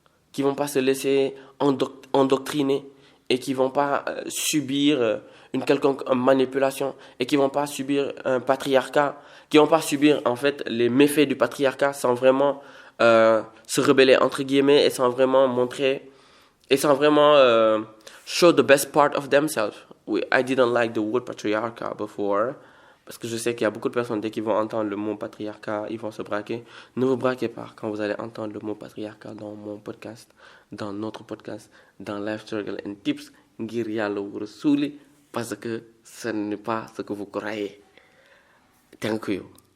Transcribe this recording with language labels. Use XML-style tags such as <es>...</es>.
<fr>qui vont pas se laisser endoctriner et qui vont pas subir une quelconque manipulation et qui vont pas subir un patriarcat, qui vont pas subir en fait les méfaits du patriarcat sans vraiment se rebeller entre guillemets et sans vraiment montrer et sans vraiment</fr> <en>show the best part of themselves. I didn't like the word patriarcat before.</en> <fr>Parce que je sais qu'il y a beaucoup de personnes, dès qu'ils vont entendre le mot patriarcat, ils vont se braquer. Ne vous braquez pas quand vous allez entendre le mot patriarcat dans mon podcast, dans notre podcast, dans Life Struggle and Tips,</fr> <wo>ngir yàlla wu rasuuli,</wo> <fr>parce que ce n'est pas ce que vous croyez.</fr> <en>Thank you.</en>